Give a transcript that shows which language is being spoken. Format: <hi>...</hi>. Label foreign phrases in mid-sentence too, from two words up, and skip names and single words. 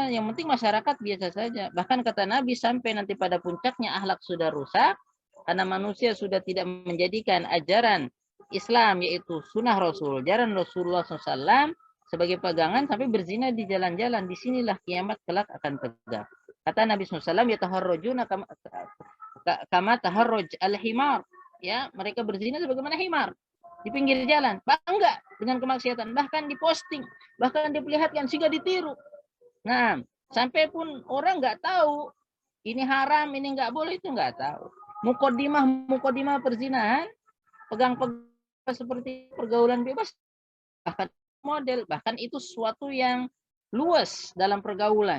<id>Yang penting masyarakat biasa saja. Bahkan kata Nabi, sampai nanti pada puncaknya akhlak sudah rusak, karena manusia sudah tidak menjadikan ajaran Islam, yaitu sunnah Rasul, ajaran Rasulullah SAW sebagai pegangan, sampai berzina di jalan-jalan. Disinilah kiamat kelak akan tegak. Kata Nabi SAW,</id> <ar>يتهارجون كما تهارج الحمار.</ar> <id>Ya, mereka berzina sebagaimana himar di pinggir jalan, bangga dengan kemaksiatan, bahkan diposting, bahkan diperlihatkan sehingga ditiru. Nah, sampai pun orang nggak tahu ini haram, ini nggak boleh, itu nggak tahu. Mukodimah perzinahan, pegang-pegang seperti pergaulan bebas, bahkan model, bahkan itu sesuatu yang luas dalam pergaulan.</id>